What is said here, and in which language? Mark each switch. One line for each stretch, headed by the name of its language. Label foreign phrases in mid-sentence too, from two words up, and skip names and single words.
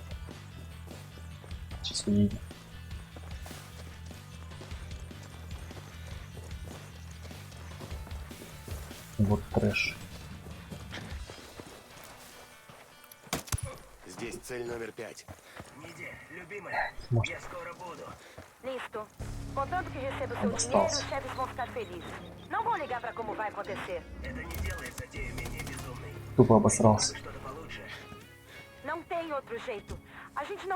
Russian: Сейчас увидим. Вот трэш. Здесь цель номер 5. Ниде, любимая, Может. я скоро буду.
Portuguese: Listo. Contanto que receba o seu Vamos dinheiro, falso. os chefes vão ficar felizes. Não vão ligar pra como vai acontecer.
Russian: Это не делает затею менее безумной. Тупо обосрался. Что-то получше.
Portuguese: Não tem outro jeito. A gente não...